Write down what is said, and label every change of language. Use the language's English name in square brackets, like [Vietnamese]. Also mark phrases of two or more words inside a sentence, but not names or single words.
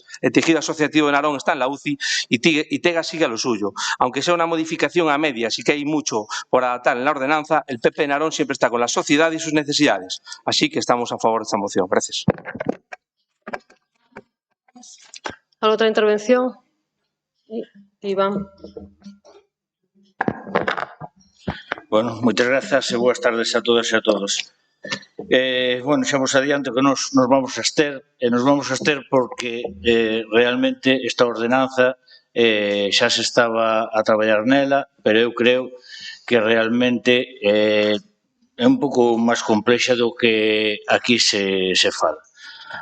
[Spanish] El tejido asociativo de Narón está en la UCI y Tega sigue a lo suyo. Aunque sea una modificación a medias y que hay mucho por adaptar en la ordenanza, el PP de Narón siempre está con la sociedad y sus necesidades. Así que estamos a favor de esta moción. Gracias. ¿Alguna otra intervención? Iván. [Galician] Bueno, moitas grazas e boas tardes a todas e a todos. Bueno, xa vos adianto que nos vamos a abster, e nos vamos a abster porque realmente esta ordenanza xa se estaba a traballar nela, pero eu creo que realmente é un pouco máis complexa do que aquí se fala.